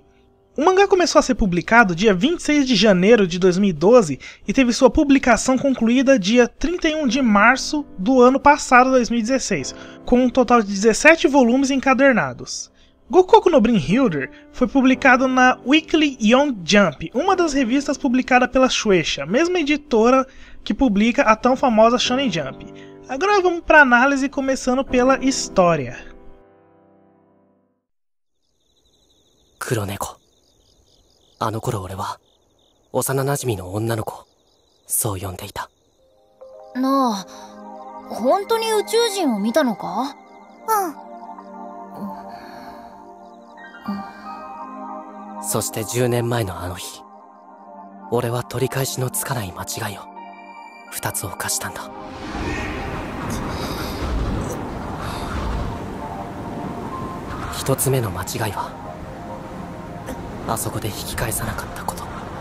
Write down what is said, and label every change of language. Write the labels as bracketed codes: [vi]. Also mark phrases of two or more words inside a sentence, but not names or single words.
[pt] O mangá começou a ser publicado dia 26 de janeiro de 2012 e teve sua publicação concluída dia 31 de março do ano passado, 2016, com um total de 17 volumes encadernados. Goku no Brimhilder foi publicado na Weekly Young Jump, uma das revistas publicadas pela Shueisha, mesma editora que publica a tão famosa Shonen Jump. Agora vamos para a análise, começando pela história. Kuroneko. [ja] あの頃俺は幼馴染の女の子、そう呼んでいた。なあ、本当に宇宙人を見たのか？そして10年前のあの日、俺は取り返しのつかない間違いを2つ犯したんだ。1つ目の間違いはあそこで引き返さなかったこと。